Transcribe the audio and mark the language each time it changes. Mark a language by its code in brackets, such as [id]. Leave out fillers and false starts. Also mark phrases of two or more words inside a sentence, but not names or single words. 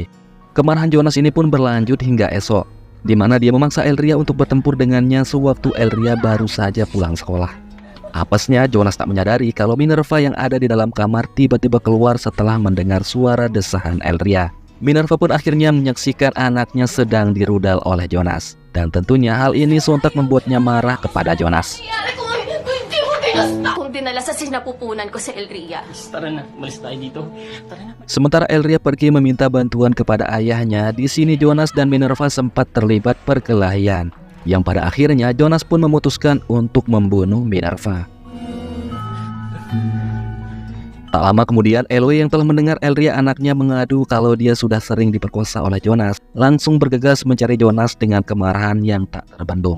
[id] Kemarahan Jonas ini pun berlanjut hingga esok, di mana dia memaksa Elria untuk bertempur dengannya sewaktu Elria baru saja pulang sekolah. Apesnya Jonas tak menyadari kalau Minerva yang ada di dalam kamar tiba-tiba keluar setelah mendengar suara desahan Elria. Minerva pun akhirnya menyaksikan anaknya sedang dirudal oleh Jonas. Dan tentunya hal ini sontak membuatnya marah kepada Jonas. [tl] Kung dinala sa sinapupunan ko sa Elria. Tara na, malis tayo dito. Tara na. [id] Sementara Elria pergi meminta bantuan kepada ayahnya, di sini Jonas dan Minerva sempat terlibat perkelahian. Yang pada akhirnya Jonas pun memutuskan untuk membunuh Minerva. Tak lama kemudian, Eloy yang telah mendengar Elria anaknya mengadu kalau dia sudah sering diperkosa oleh Jonas, langsung bergegas mencari Jonas dengan kemarahan yang tak terbendung.